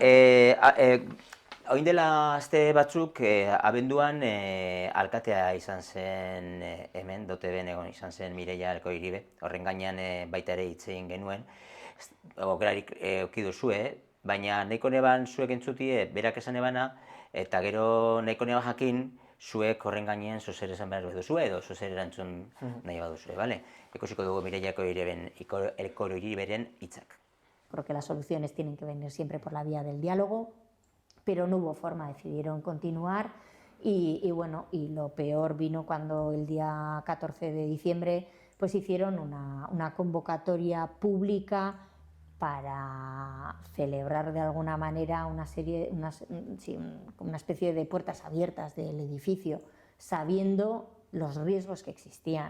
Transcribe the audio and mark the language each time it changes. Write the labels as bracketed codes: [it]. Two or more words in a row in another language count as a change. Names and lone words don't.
[eu] Oin dela aste batzuk, abenduan alkatea izan zen hemen, DOTB-en egon izan zen Mireia Alkoiribe, horren gainean baita ere hitz egin genuen, aukerarik eduki duzue, baina nahiko neban zuek entzutie berak esan ebana, eta gero nahiko neban jakin zuek horren gainean zozer esan behar duzue edo zozer erantzun nahi baduzue, bale? Ikusiko dugu Mireia Alkoiriberen hitzak. [es] Creo que las soluciones tienen que venir siempre por la vía del diálogo, pero no hubo forma, decidieron continuar y lo peor vino cuando el día 14 de diciembre pues hicieron una convocatoria pública para celebrar de alguna manera una especie de puertas abiertas del edificio, sabiendo los riesgos que existían.